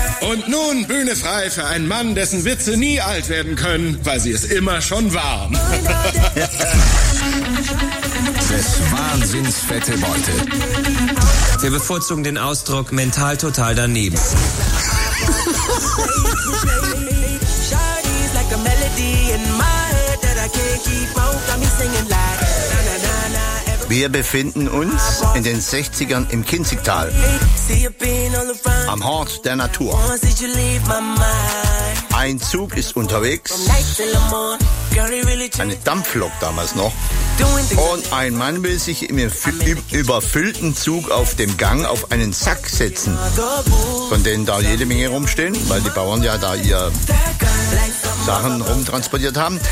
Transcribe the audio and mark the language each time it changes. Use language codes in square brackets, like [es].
[de] Und nun Bühne frei für einen Mann, dessen Witze nie alt werden können, weil sie es immer schon waren. Das wahnsinns fette Beute. Wir bevorzugen den Ausdruck mental total daneben. [en] Shawty's like a melody in my head that I can't. [de] Wir befinden uns in den 60ern im Kinzigtal, am Hort der Natur. Ein Zug ist unterwegs, eine Dampflok damals noch, und ein Mann will sich im überfüllten Zug auf dem Gang auf einen Sack setzen, von denen da jede Menge rumstehen, weil die Bauern ja da ihr Sachen rumtransportiert haben.